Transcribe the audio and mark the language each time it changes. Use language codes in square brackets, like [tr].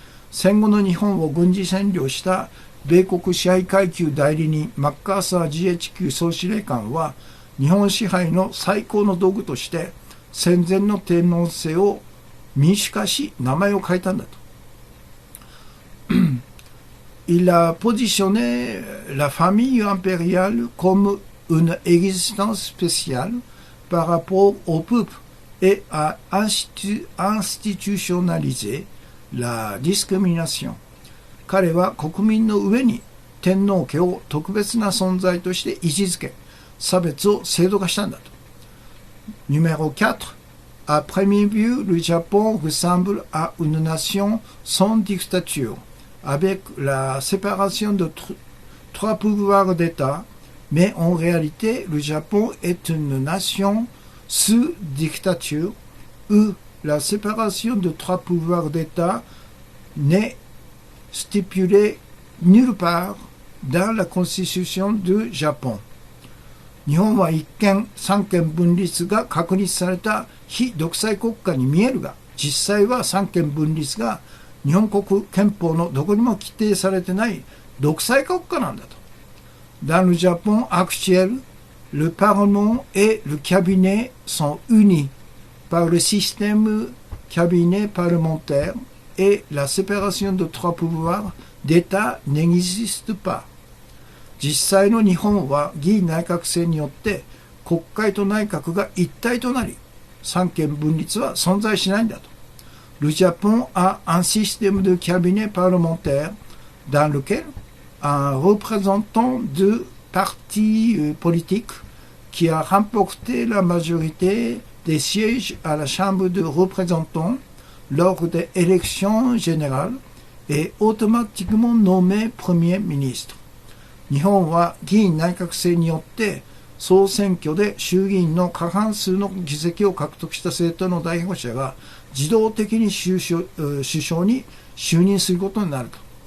[ja] 戦後の日本を軍事占領した米国支配階級代理人マッカーサー GHQ 総司令官は日本支配の最高の道具として戦前の天皇制を民主化し名前を変えたんだと。 [fr] Il a positionné la famille impériale comme une existence spéciale par rapport au peuple et a institutionnalisé la discrimination。 [ja] 彼は国民の上に天皇家を特別な存在として位置づけ、差別を制度化したんだと。 [fr] Numéro 4. À première vue, le Japon ressemble à une nation sans dictature, avec la séparation de trois pouvoirs d'État, mais en réalité, le Japon est une nation sous dictature où la séparation de trois pouvoirs d'État n'est stipulée nulle part dans la constitution du Japon。 [ja] 日本は一見三権分立が確立された非独裁国家に見えるが、実際は三権分立が日本国憲法のどこにも規定されてない独裁国家なんだと。 [fr] Dans le Japon actuel, le Parlement et le cabinet sont unis par le système cabinet parlementaire et la séparation de trois pouvoirs d'État n'existe pas。 [ja] 実際の日本は議院内閣制によって国会と内閣が一体となり、三権分立は存在しないんだと。 [fr] Le Japon a un système de cabinet parlementaire dans lequel un représentant de parti politique qui a remporté la majorité des sièges à la Chambre de représentants lors des élections générales est automatiquement nommé Premier ministre。 [ja] 日本は議院内閣制によって総選挙で衆議院の過半数の議席を獲得した政党の代表者が自動的に首相に就任することになると。